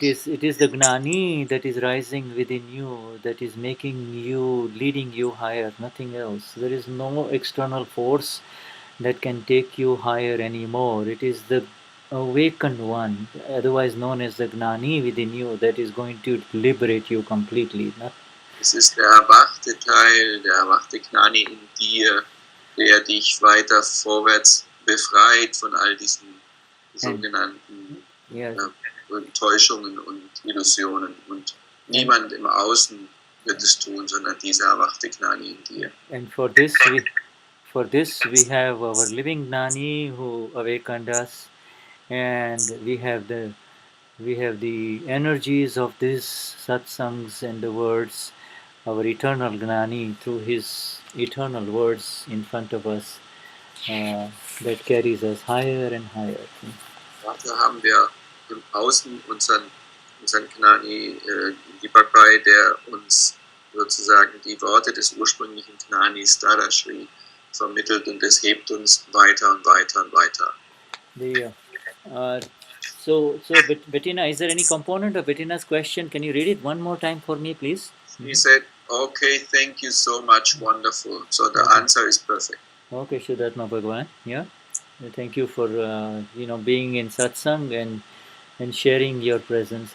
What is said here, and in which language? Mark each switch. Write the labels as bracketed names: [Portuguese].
[English] It is the Gnani that is rising within you, that is making you, leading you higher, nothing else. There is no external force that can take you higher anymore. It is the awakened one, otherwise known as the Gnani within you, that is going to liberate you completely. [German] Es ist der erwachte Teil, der erwachte Gnani in dir, der dich weiter vorwärts befreit von all diesen sogenannten [English] Yes. [German] Täuschungen und Illusionen. Und niemand im Außen wird es tun, sondern dieser erwachte Gnani in dir. [English] And for this we have our living Gnani who awakened us, and we have the energies of these satsangs and the words, our eternal Gnani through his eternal words in front of us, that carries us higher and higher. [German] Dafür haben wir im Außen unseren Gnani, die Bhagavad, der uns sozusagen die Worte des ursprünglichen Gnanis Dadashri vermittelt, und es hebt uns weiter und weiter und weiter. [English] So Bettina, is there any component of Bettina's question? Can you read it one more time for me, please? He said, okay, thank you so much, wonderful. So the answer is perfect. Okay, Shuddha Bhagwan. Yeah. Thank you for being in satsang and sharing your presence.